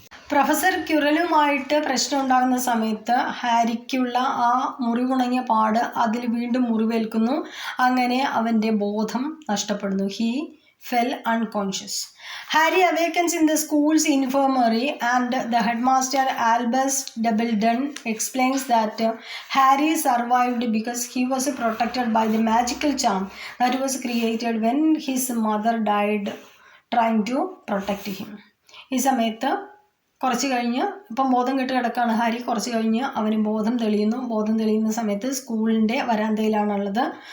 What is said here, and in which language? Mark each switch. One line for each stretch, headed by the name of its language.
Malayalam: Professor ക്യുറലുമായിട്ട് പ്രശ്നം ഉണ്ടാകുന്ന സമയത്ത് ഹാരിക്കുള്ള ആ മുറിവുണങ്ങിയ പാട് അതിൽ വീണ്ടും മുറിവേൽക്കുന്നു. അങ്ങനെ അവൻ്റെ ബോധം നഷ്ടപ്പെടുന്നു.
English: He fell unconscious.
Malayalam: Harry
English: awakens in the school's infirmary and the headmaster Albus Dumbledore explains that Harry survived because he was protected by the magical charm that was created when his mother died trying to protect him.
Malayalam: ഈ സമയത്ത് കുറച്ച് കഴിഞ്ഞ് ഇപ്പം ബോധം കെട്ട് കിടക്കുകയാണ് Harry. കുറച്ച് കഴിഞ്ഞ് അവന് ബോധം തെളിയുന്നു. ബോധം തെളിയുന്ന സമയത്ത് സ്കൂളിൻ്റെ വരാന്തയിലാണുള്ളത്.